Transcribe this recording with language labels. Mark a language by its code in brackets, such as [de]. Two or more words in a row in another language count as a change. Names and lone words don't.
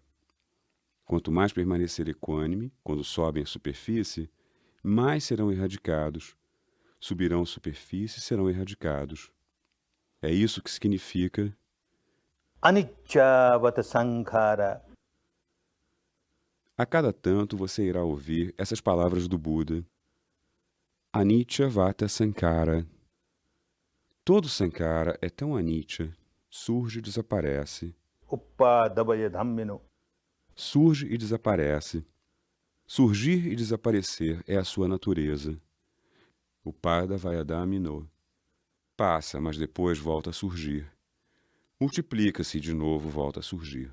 [pt] Quanto mais permanecer equânime, quando sobem à superfície, mais serão erradicados. Subirão à superfície e serão erradicados. É isso que significa [pi] Anicca Sankhara. [pt] A cada tanto você irá ouvir essas palavras do Buda. [pi] Anicca Vata Sankhara. [pt] Todo sankhara é tão anicca, surge e desaparece. [pi] Uppadabaya Dhammino. [pt] Surge e desaparece. Surgir e desaparecer é a sua natureza. [pi] Uppadavayadhamino. [pt] Passa, mas depois volta a surgir. Multiplica-se e de novo volta a surgir.